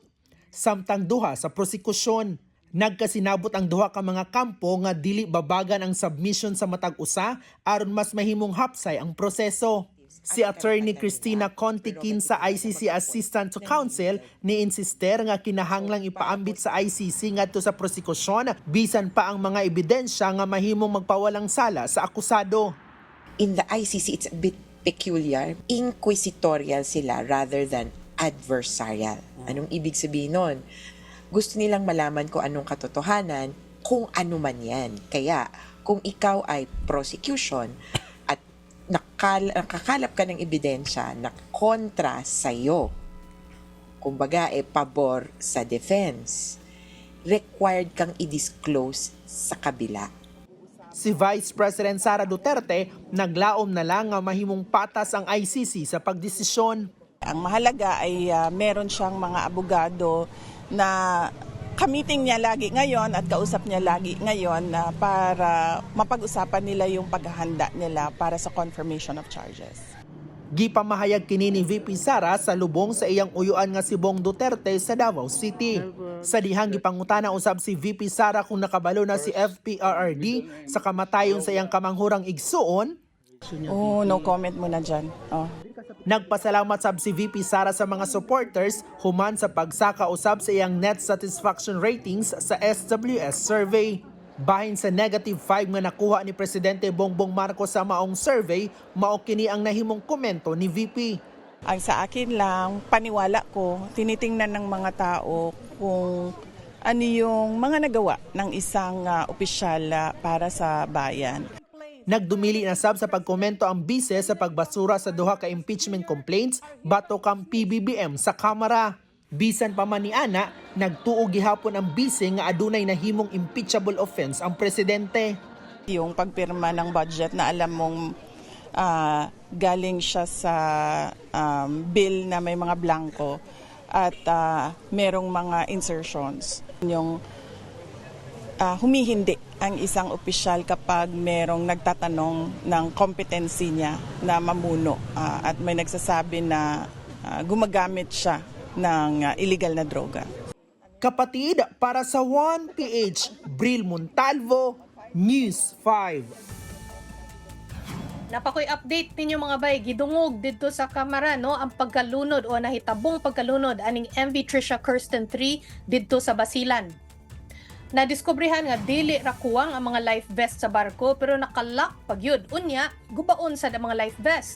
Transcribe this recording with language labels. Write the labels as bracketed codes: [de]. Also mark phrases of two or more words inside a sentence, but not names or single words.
[ceb] Samtang duha sa prosekusyon. Nagkasinabot ang duha ka mga kampo nga dili babagan ang submission sa matag usa aron mas mahimong hapsay ang proseso. Si Attorney Cristina Contiquin sa ICC [en] Assistant to Counsel [ceb] ni insister nga kinahanglang ipaambit sa ICC ngadto sa prosekusyon bisan pa ang mga ebidensya nga mahimong magpawalang sala sa akusado. [en] In the ICC, it's a bit peculiar. Inquisitorial sila rather than adversarial. [tl] Anong ibig sabihin nun? Gusto nilang malaman kung anong katotohanan, kung ano man yan. Kaya, kung ikaw ay prosecution, nakakalap ka ng ebidensya na kontra sa'yo, kumbaga pabor sa defense, required kang i-disclose sa kabila. [ceb] Si Vice President Sara Duterte naglaom na lang nga mahimong patas ang ICC sa pagdesisyon. [tl] Ang mahalaga ay meron siyang mga abogado na kamiting niya lagi ngayon at kausap niya lagi ngayon para mapag-usapan nila yung paghahanda nila para sa [en] confirmation of charges. [ceb] Gipamahayag kini ni VP Sara sa lubong sa iyang uyuan nga si Bong Duterte sa Davao City. Sa dihang gipangutana usab si VP Sara kung nakabalo na si FPRRD sa kamatayon sa iyang kamanghurang igsuon. [en] No comment [ceb] muna dyan. Nagpasalamat sab si VP Sara sa mga supporters human sa pagsaka usab sa iyang [en] net satisfaction ratings [ceb] sa SWS survey. Bahin sa -5 nga nakuha ni Presidente Bongbong Marcos sa maong survey, mao kini ang nahimong komento ni VP. [tl] Ang sa akin lang, paniwala ko, tinitingnan ng mga tao kung ano yung mga nagawa ng isang opisyal para sa bayan. [ceb] Nagdumili na sab sa pagkomento ang bise sa pagbasura sa duha ka [en] impeachment complaints [ceb] batok ang PBBM sa Kamara. Bisan pa man ni ana, nagtuo gihapon ang bise nga adunay nahimong [en] impeachable offense [ceb] ang presidente. [tl] Yung pagpirma ng budget na alam mong galing siya sa bill na may mga blanco at merong mga insertions. Yung humihindi ang isang opisyal kapag merong nagtatanong ng competency niya na mamuno at may nagsasabi na gumagamit siya ng illegal na droga. Kapatid, para sa 1PH, Bril Montalvo, News 5. [ceb] Napakoy update ninyo mga bay, gidungog dito sa Kamara no ang pagkalunod o nahitabong pagkalunod aning MV Trisha Kirsten 3 dito sa Basilan. Nadiskobrehan nga dili ra kuwang ang mga life vest sa barko pero nakalock pagyud unya gubaon sa mga life vest.